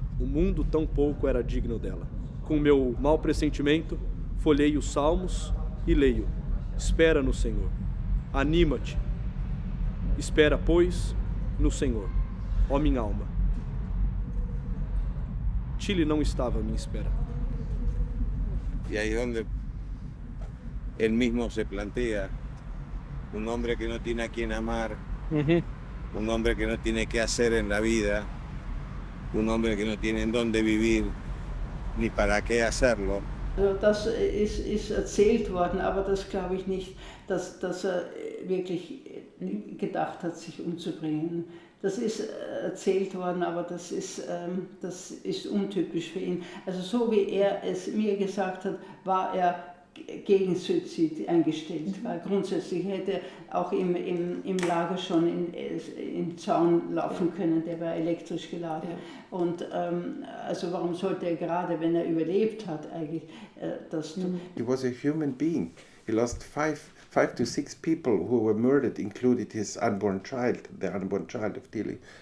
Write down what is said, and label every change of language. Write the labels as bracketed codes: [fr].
[pt] O mundo tão pouco era digno dela. Com meu mau pressentimento, folheio os salmos e leio: espera no Senhor. Anima-te. Espera, pois, no Senhor, ó minha alma. Chile não estava à minha espera. [es] Y ahí es donde él mismo se plantea, un hombre que no tiene a quien amar, un hombre que no tiene qué hacer en la vida, un hombre que no tiene en dónde vivir, ni para qué hacerlo. [de] Also das ist erzählt worden, aber das glaube ich nicht, dass er wirklich gedacht hat, sich umzubringen. Das ist erzählt worden, aber das ist untypisch für ihn. Also so wie er es mir gesagt hat, war er gegen Suizid eingestellt, weil grundsätzlich hätte auch im Lager schon in Zaun laufen können, der war elektrisch geladen. Ja. Und also warum sollte er gerade, wenn er überlebt hat, eigentlich das tun? [en] He was a human being. He lost five to six people who were murdered, including his unborn child, the unborn child of Tilly.